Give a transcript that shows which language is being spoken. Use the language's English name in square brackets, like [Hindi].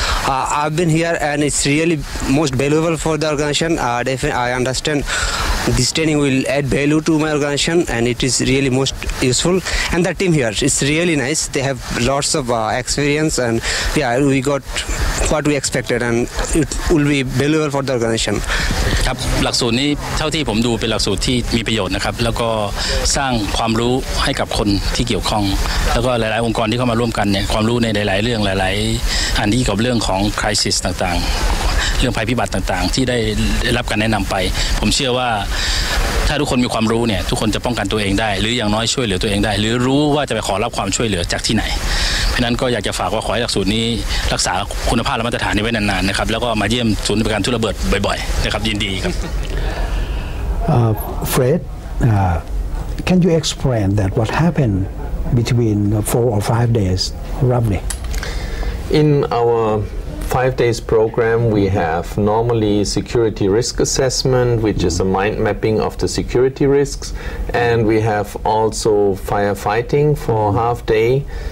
[English] I've been here and it's really most valuable for the organization. I understand this training will add value to my organization and it is really most useful. And the team here is really nice. They have lots of experience and yeah, we got what we expected and it will be valuable for the organization. [Thai] ครับหลักสูตรนี้เท่าที่ผมดูเป็นหลักสูตรที่มีประโยชน์นะครับแล้วก็สร้างความรู้ให้กับคนที่เกี่ยวข้องแล้วก็หลายๆองค์กรที่เข้ามาร่วมกันเนี่ยความรู้ในหลายๆเรื่องหลายๆอันที่เกี่ยวกับเรื่องของ crisis ต่างๆเรื่องภัยพิบัติต่างๆที่ได้รับการแนะนำไปผมเชื่อว่า ถ้าทุกคนมีความรู้เนี่ยทุกคนจะป้องกันตัวเองได้หรืออย่างน้อยช่วยเหลือตัวเองได้หรือรู้ว่าจะไปขอรับความช่วยเหลือจากที่ไหนเพราะนั้นก็อยากจะฝากว่าขอให้หลักสูตรนี้รักษาคุณภาพและมาตรฐานนี้ไว้นานๆนะครับแล้วก็มาเยี่ยมศูนย์บริการทุกระเบิดบ่อยๆนะครับยินดีครับ [English] Fred, can you explain that what happened between 4 or 5 days roughly? In our 5 days program, we have normally security risk assessment, which is a mind mapping of the security risks, and we have also firefighting for half day.